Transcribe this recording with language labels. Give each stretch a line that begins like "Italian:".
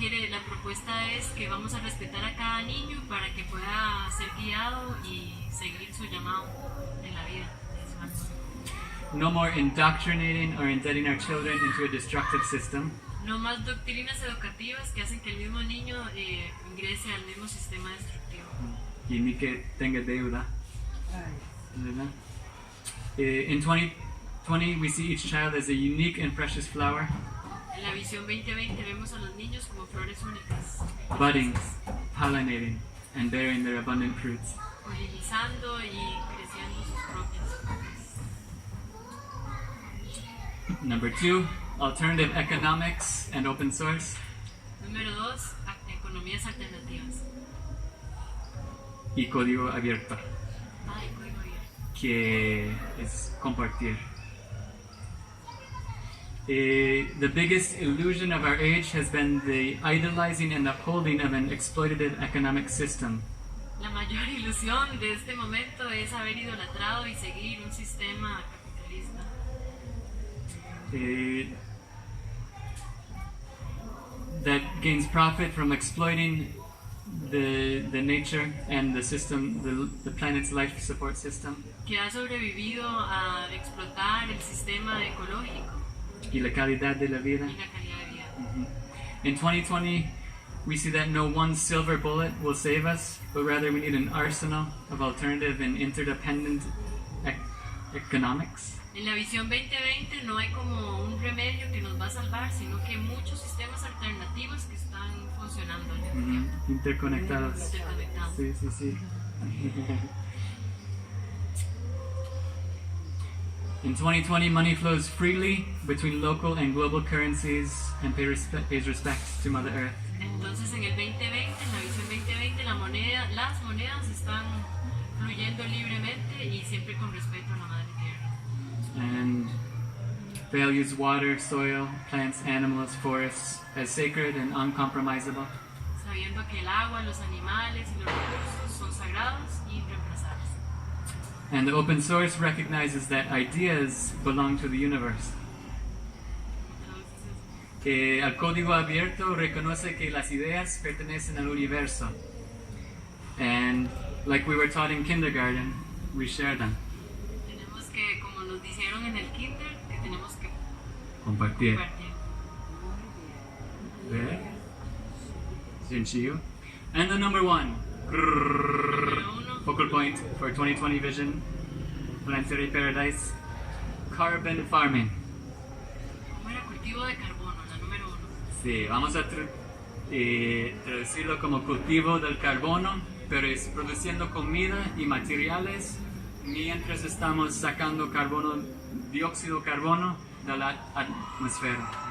Spanish: La propuesta es que vamos a respetar a cada niño para que pueda ser guiado y seguir su llamado en la vida.
English: No more indoctrinating or indebting our children into a destructive system.
Spanish: No más doctrinas educativas que hacen que el mismo niño ingrese al mismo sistema destructivo. Y ni que tenga deuda. ¿Verdad?
English: In 2020, we see each child as a unique and precious flower.
Spanish: En la visión 2020 vemos a los niños como flores únicas,
English: Budding, pollinating, and bearing their abundant fruits.
Spanish: polinizando y creciendo sus propias flores.
English: Number 2, alternative economics and open source.
Spanish: Número 2, economías alternativas. Y código abierto, Código abierto. que es compartir.
English: The biggest illusion of our age has been the idolizing and upholding of an exploitative economic system.
Spanish: La mayor ilusión de este momento es haber idolatrado y seguir un sistema capitalista.
English: That gains profit from exploiting the nature and the system, the planet's life support system.
Spanish: Que ha sobrevivido a explotar el sistema ecológico Y la calidad de la vida. y la calidad de vida.
English: In 2020, we see that no one silver bullet will save us, but rather we need an arsenal of alternative and interdependent economics.
Spanish: En la visión 2020 no hay como un remedio que nos va a salvar, sino que hay muchos sistemas alternativos que están funcionando al mismo tiempo, Interconectados. interconectados. Sí, sí, sí.
English: In 2020, money flows freely between local and global currencies and pays respect to Mother Earth.
Spanish: Entonces en el 2020, en la visión 2020, las monedas están fluyendo libremente y siempre con respeto a la Madre Tierra.
English: And values water, soil, plants, animals, forests as sacred and uncompromisable.
Spanish: Sabiendo que el agua, los animales y los recursos son sagrados y irreemplazables.
English: And the open source recognizes that ideas belong to the universe.
Spanish: El código abierto reconoce que las ideas pertenecen al universo.
English: And like we were taught in kindergarten, we share them.
Spanish: Tenemos que, como nos dijeron en el kinder, que tenemos que Compartir. compartir. ¿Verdad? Sencillo.
English: And the number 1.
Spanish: Número 1,
English: Focal point for 2020 vision, Planetary Paradise, carbon farming.
Spanish: ¿cómo era? Cultivo de carbono, la número 1. Sí, vamos a traducirlo como cultivo del carbono pero es produciendo comida y materiales mientras estamos sacando dióxido de carbono de la atmósfera.